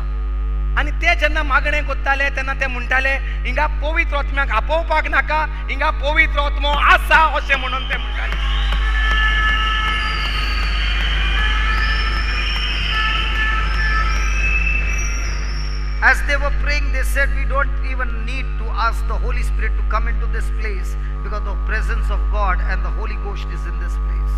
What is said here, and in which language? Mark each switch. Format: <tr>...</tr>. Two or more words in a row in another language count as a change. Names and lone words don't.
<kok>आनी ते जेन्ना मागणें कोत्ताले तेन्ना ते म्हणटाले हिंगा पवित्र आत्म्याक आपोवपाक नाका, हिंगा पवित्र आत्मो आसा अशें म्हणून ते म्हणटाले.</kok> <en>As they were praying, they said, we don't even need to ask the Holy Spirit to come into this place because the presence of God and the Holy Ghost is in this place.</en>